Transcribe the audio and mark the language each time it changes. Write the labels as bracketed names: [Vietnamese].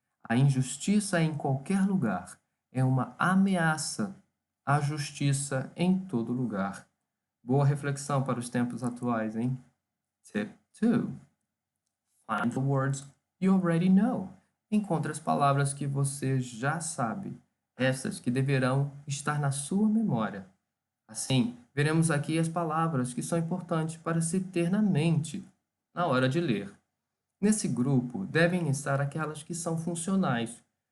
[Portuguese] A injustiça em qualquer lugar é uma ameaça à justiça em todo lugar. Boa reflexão para os tempos atuais, hein? [English] Tip 2. Find the words you already know. [Portuguese] Encontre as palavras que você já sabe, essas que deverão estar na sua memória. Assim, veremos aqui as palavras que são importantes para se ter na mente na hora de ler. Nesse grupo devem estar aquelas que são funcionais.